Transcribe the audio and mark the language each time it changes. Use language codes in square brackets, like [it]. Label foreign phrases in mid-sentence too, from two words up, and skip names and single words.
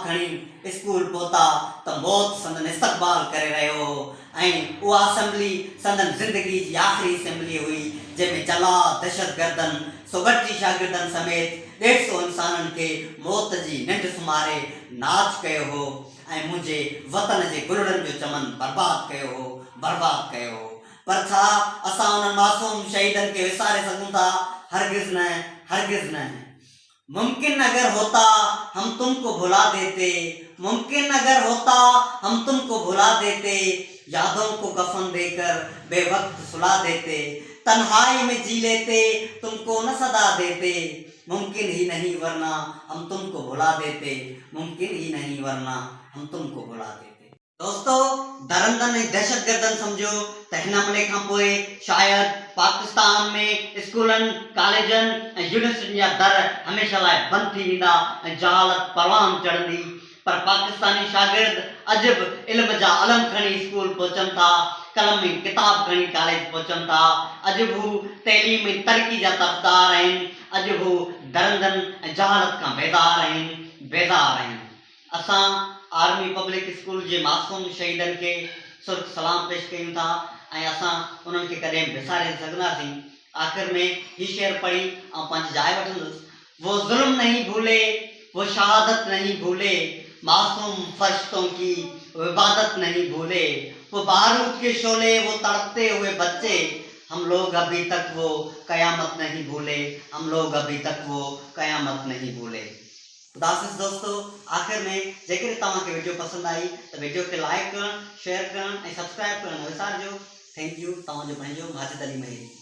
[sd] खणी स्कूल पहुता त मौत संदन इस्तक़बाल करे रहियो हो ऐं उहा असेंबली संदन ज़िंदगी जी आख़िरी असेंबली हुई जंहिंमें जला दहशतगर्दनि 132 शागिर्दनि समेत 150 इंसाननि खे मौत जी निंड सुम्हारे नाच कयो हो ऐं मुंहिंजे वतन जे गुलड़नि जो चमन बर्बाद कयो हो। पर छा असां उन्हनि मासूम शहीदनि खे विसारे सघूं था? हरगिज़ न, हरगिज़ न। [ur] ممکن اگر ہوتا ہم تم کو بھلا دیتے. ممکن اگر ہوتا ہم تم کو بھلا دیتے. یادوں کو کفن دے کر بے وقت سلا دیتے. تنہائی میں جی لیتے تم کو نہ صدا دیتے. ممکن ہی نہیں ورنہ ہم تم کو بھلا دیتے. ممکن ہی نہیں ورنہ ہم تم کو بھلا دیتے. दोस्तों, [sd] दरंदन ऐं दहशतगर्दनि सम्झो त हिन हमले खां पोइ शायद पाकिस्तान में स्कूलनि कॉलेजनि ऐं यूनिवर्सिटियुनि जा दर हमेशह लाइ बंदि थी वेंदा ऐं जहालत परवान चढ़ंदी। पर पाकिस्तानी शागिर्द अॼु बि इल्म जा अलम खणी स्कूल पहुचनि था, कलम ऐं किताब खणी कॉलेज पहुचनि था। अॼु बि हू तइलीम ऐं तरक़ी जा तरफ़दार आहिनि। अॼु बि दरंदन ऐं जहालत खां बेज़ार आहिनि। असां आर्मी पब्लिक स्कूल जे मासूम शहीदनि खे सुर्ख सलाम पेश कयूं था ऐं असां उन्हनि खे कॾहिं विसारे सघंदासीं। आख़िर में ही शेर पढ़ी ऐं पंहिंजी जाइ वठंदुसि। [ur] وہ ظلم نہیں بھولے، وہ شہادت نہیں بھولے، معصوم فرشتوں کی عبادت نہیں بھولے. وہ بارود کے شعلے، وہ تڑپتے ہوئے بچے، ہم لوگ ابھی تک وہ قیامت نہیں بھولے. ہم لوگ ابھی تک وہ قیامت نہیں بھولے. خدا حافظ دوستو, [sd] आख़िर में जेकर तव्हांखे वीडियो पसंद आई तो वीडियो के लाइक करण, शेयर करण ऐं सब्सक्राइब करण न विसारिजो। [en] थैंक यू। [sd] तव्हांजो पंहिंजो माजिद अली मेहरी।